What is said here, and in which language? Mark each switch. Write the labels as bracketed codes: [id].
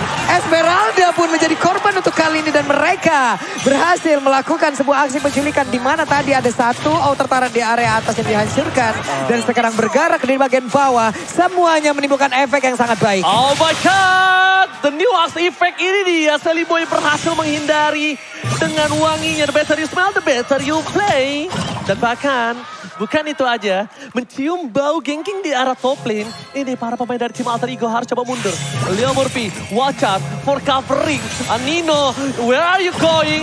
[id] Esmeralda pun menjadi korban untuk kali ini dan mereka berhasil melakukan sebuah aksi penculikan di mana tadi ada satu outer turret di area atas yang dihancurkan dan sekarang bergerak di bagian bawah. Semuanya menimbulkan efek yang sangat baik. [en] Oh my god, the new axe effect [id] ini dia. Sally Boy berhasil menghindari dengan wanginya. [en] The better you smell, the better you play. [id] Dan bahkan bukan itu aja, mencium bau ganking di arah top lane. Ini para pemain dari tim Alter Ego harus coba mundur. [en] Leo Murphy, watch out for covering. Nino, where are you going?